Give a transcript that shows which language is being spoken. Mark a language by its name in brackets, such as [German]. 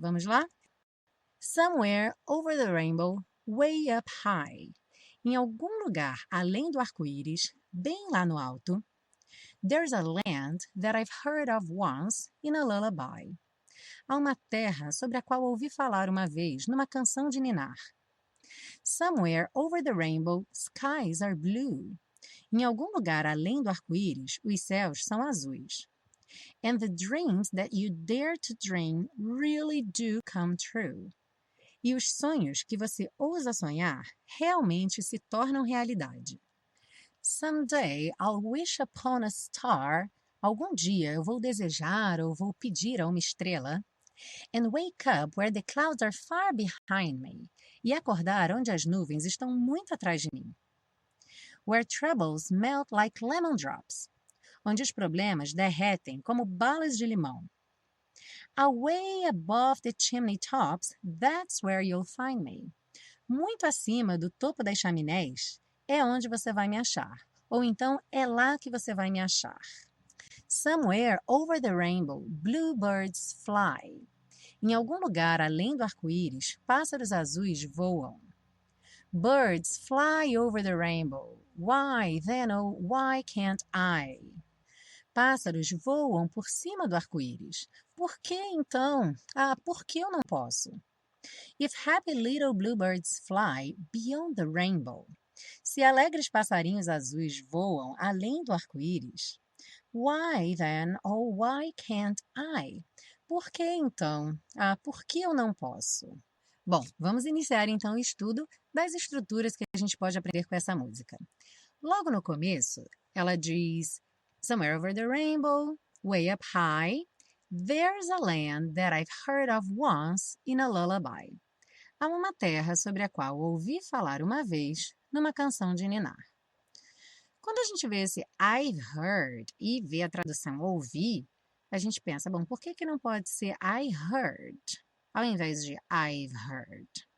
[Portuguese] Vamos lá? [English] Somewhere over the rainbow, way up high. [Portuguese] Em algum lugar além do arco-íris, bem lá no alto, [English] there's a land that I've heard of once in a lullaby. [Portuguese] Há uma terra sobre a qual ouvi falar uma vez numa canção de ninar. [English] Somewhere over the rainbow, skies are blue. [Portuguese] Em algum lugar além do arco-íris, os céus são azuis. [English] And the dreams that you dare to dream really do come true. [Portuguese] E os sonhos que você ousa sonhar realmente se tornam realidade. [English] Someday I'll wish upon a star. [Portuguese] Algum dia eu vou desejar ou vou pedir a uma estrela. [English] And wake up where the clouds are far behind me. [Portuguese] E acordar onde as nuvens estão muito atrás de mim. [English] Where troubles melt like lemon drops. [Portuguese] Onde os problemas derretem como balas de limão. [English] Away above the chimney tops, that's where you'll find me. [Portuguese] Muito acima do topo das chaminés é onde você vai me achar. Ou então é lá que você vai me achar. [English] Somewhere over the rainbow, bluebirds fly. [Portuguese] Em algum lugar além do arco-íris, pássaros azuis voam. [English] Birds fly over the rainbow. Why, then, oh, why can't I? [Portuguese] Pássaros voam por cima do arco-íris. Por que então? Por que eu não posso? [English] If happy little bluebirds fly beyond the rainbow. [Portuguese] Se alegres passarinhos azuis voam além do arco-íris. [English] Why then, oh why can't I? [Portuguese] Por que então? Por que eu não posso? Bom, vamos iniciar então o estudo das estruturas que a gente pode aprender com essa música. Logo no começo, ela diz: [English] Somewhere over the rainbow, way up high, there's a land that I've heard of once in a lullaby. [Portuguese] Há uma terra sobre a qual ouvi falar uma vez numa canção de ninar. Quando a gente vê esse I've heard e vê a tradução ouvir, a gente pensa, bom, por que não pode ser I heard, ao invés de I've heard?